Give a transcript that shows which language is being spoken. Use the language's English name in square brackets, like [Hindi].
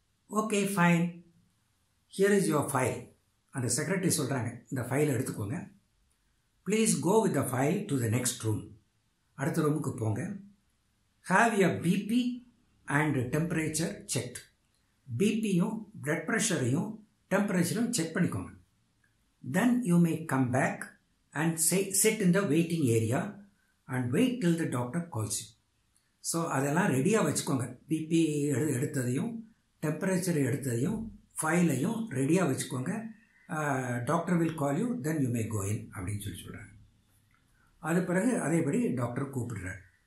[English] Okay, fine, here is your file. [Tamil] அந்த secretary சொல்கிறாங்க, இந்த ஃபைலை எடுத்துக்கோங்க. [English] Please go with the file to the next room. [Tamil] அடுத்த ரூமுக்கு போங்க. [English] Have your BP and temperature checked. [Tamil] பிபியும் blood ப்ரெஷரையும் டெம்பரேச்சரும் check பண்ணிக்கோங்க. [English] Then you may come back and sit in the waiting area and wait till the doctor calls you. [Tamil] So அதெல்லாம் ரெடியாக வச்சுக்கோங்க. BP எடுத்ததையும் temperature எடுத்ததையும் ஃபைலையும் ரெடியாக வச்சுக்கோங்க. [English] doctor will call you, then you may go in [Tamil] அப்படின்னு சொல்கிறாங்க. அது பிறகு அதேபடி டாக்டர் கூப்பிடுறார்.